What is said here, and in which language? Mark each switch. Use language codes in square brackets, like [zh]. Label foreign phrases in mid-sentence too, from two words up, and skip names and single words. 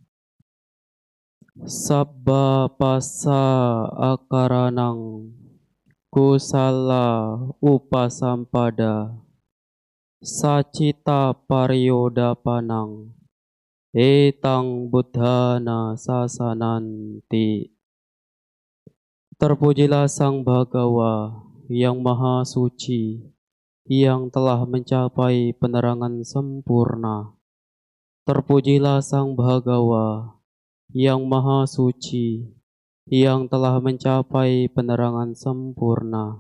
[pi] Sabba passa akaranang kusala upasampada sacita pariodapanang etang buddhana sasananti. [id] Terpujilah Sang Bhagawa yang Maha Suci, yang telah mencapai penerangan sempurna. Terpujilah Sang Bhagawa yang Maha Suci, yang telah mencapai penerangan sempurna.